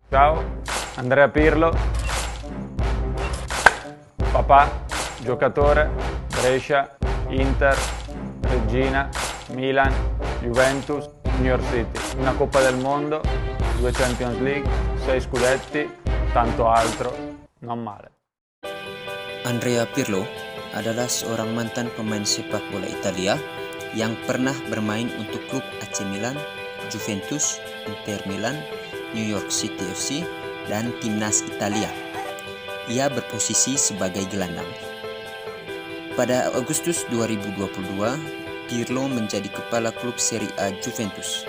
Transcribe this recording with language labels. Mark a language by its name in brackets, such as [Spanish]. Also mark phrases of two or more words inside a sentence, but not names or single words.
[Italian] Ciao, Andrea Pirlo, papà, giocatore, Brescia, Inter, Regina, Milan, Juventus, New York City. Una Coppa del Mondo, 2 Champions League, 6 scudetti, tanto altro, non male. [Indonesian] Andrea Pirlo adalah seorang mantan pemain sepak bola Italia yang pernah bermain untuk klub AC Milan, Juventus, Inter Milan, New York City FC, dan timnas Italia. Ia berposisi sebagai gelandang. Pada Agustus 2022, Pirlo menjadi kepala klub Serie A Juventus.